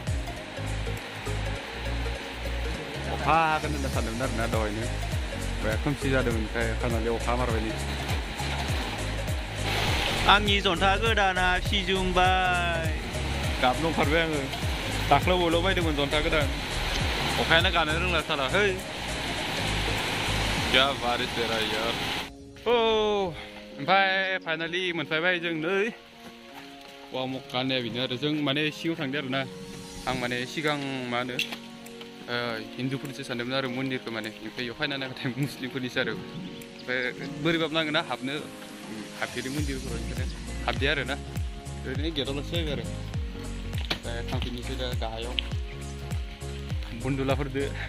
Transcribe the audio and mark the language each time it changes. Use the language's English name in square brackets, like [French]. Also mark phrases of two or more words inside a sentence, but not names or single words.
[Bodo] अखा हागोन होनना सानदोंमोन आरोना दहायनो ओमफ्राय खोमसि जादोंमोन ओमफ्राय फाइनालि अखा मारबाय आंनि जन्था गोदाना सिजुंबाय गाबनो ओंखारबाय आङो दाख्लै बयलाव बायदोंमोन जन्था गोदान अखायानो गानो रोंला साला है [Hindi] क्या बारिश दे रहा है यार [Bodo] ओमफ्राय फाइनालि मोनफैबाय जों नै गुवाहाटीया बेनो आरो जों माने सिगाङाव थांदों आरोना आं माने सिगां मा होनो हिन्दुफोरनिसो सानदोंमोन आरो मन्दिरखौ माने ओमफ्राय बेयाव फैना नायबाथाय मुस्लिमफोरनिसो आरो ओमफ्राय बोरैबाबो नाङो ना हाबनो हाबफेरि मन्दिरफोराव ओंखायनो हाबदे आरोना ओरैनो गेटआवल'सो फैबाय आरो ओमफ्राय थांफिननोसै दा गाहायाव बन्दुलाफोरदो